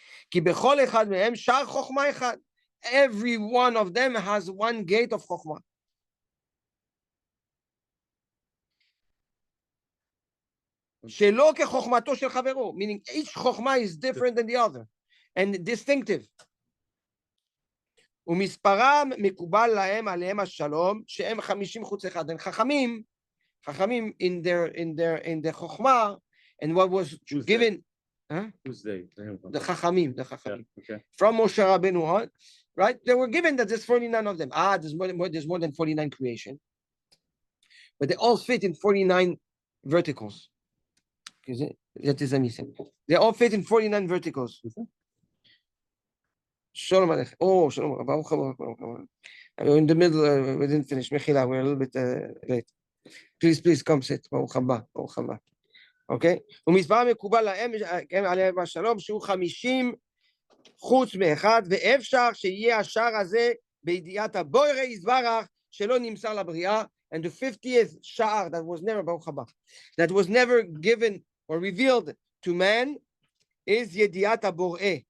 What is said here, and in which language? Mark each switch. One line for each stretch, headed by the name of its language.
Hebrew: Ki bechol echad mehem shar chokhmah echad.
English: Every one of them has one gate of chokhmah.
Hebrew: Shelo kechokhmato shel chavero,
English: meaning each chokhmah is different than the other and distinctive.
Hebrew: ומספרם מקובל להם עליהם השלום שהם 50 חוץ אחד.
English: And חכמים in their chokhmah and what was given. Who's they? The chachamim. Yeah, okay. From Moshe Rabbeinu on, right? They were given that there's 49 of them. There's more than 49 creation, but they all fit in 49 verticals. They all fit in 49 verticals. Shalom Aleichem. Oh, Shalom. Baruch haba, Baruch haba. We're in the middle, we didn't finish. Mechila, we're a little bit late. Please come sit. Baruch haba, Baruch haba. אוקיי?
Hebrew: ומספר מקובל להם, עליהם השלום, שהוא 50 חוץ מאחד, ואפשר שיהיה השער הזה בידיעת הבורא יתברך, שלא נמסר לבריאה,
English: and the 50th שער that was never, ברוך הבא, that was never given or revealed to man, is
Hebrew: ידיעת הבורא.